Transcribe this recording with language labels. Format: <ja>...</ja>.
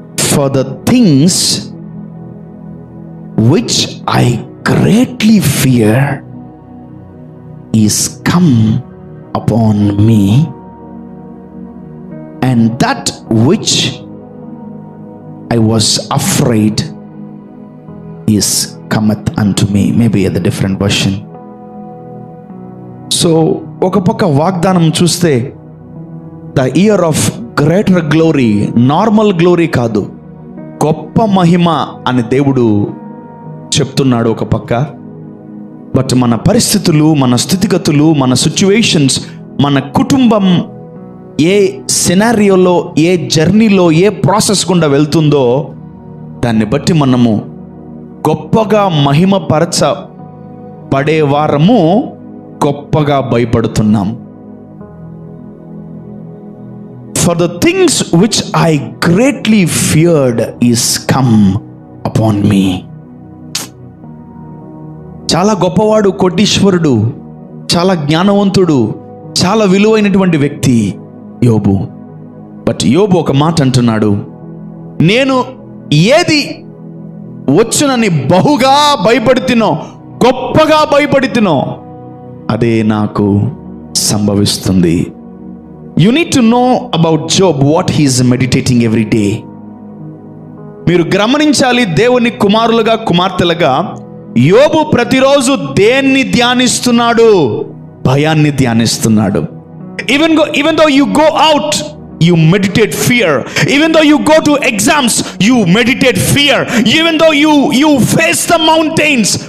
<en>For the things which I greatly fear is come upon me, and that which I was afraid is cometh unto me. Maybe a different version.</en> <te>So ఒక పక్క వాగ్దానం చూస్తే</te> <en>the year of greater glory,</en> <te>normal glory కాదు, గొప్ప మహిమ అని దేవుడు చెప్తున్నాడు ఒక పక్క. బట్ మన పరిస్థితులు, మన స్థితిగతులు, మన సిచ్యువేషన్స్, మన కుటుంబం ఏ సినారియోలో, ఏ జర్నీలో, ఏ ప్రాసెస్ గుండా వెళ్తుందో దాన్ని బట్టి మనము గొప్పగా మహిమపరచబడే వారము గొప్పగా భయపడుతున్నాం.</te> <en>For the things which I greatly feared is come upon me.</en> <te>చాలా గొప్పవాడు, కోటీశ్వరుడు, చాలా జ్ఞానవంతుడు, చాలా విలువైనటువంటి వ్యక్తి యోబు. బట్ యోబు ఒక మాట అంటున్నాడు, నేను ఏది వచ్చునని బహుగా భయపడుతున్నో, గొప్పగా భయపడుతున్నో అదే నాకు సంభవిస్తుంది.</te> <en>You need to know about Job, what he is meditating every day.</en> <te>మీరు గమనించాలి, దేవుని కుమారులుగా, కుమార్తెలుగా యోబు ప్రతిరోజు దేన్ని ధ్యానిస్తున్నాడు? భయాన్ని ధ్యానిస్తున్నాడు.</te> <en>Even though you go out, you meditate fear. Even though you go to exams, you meditate fear. Even though you face the mountains,</en>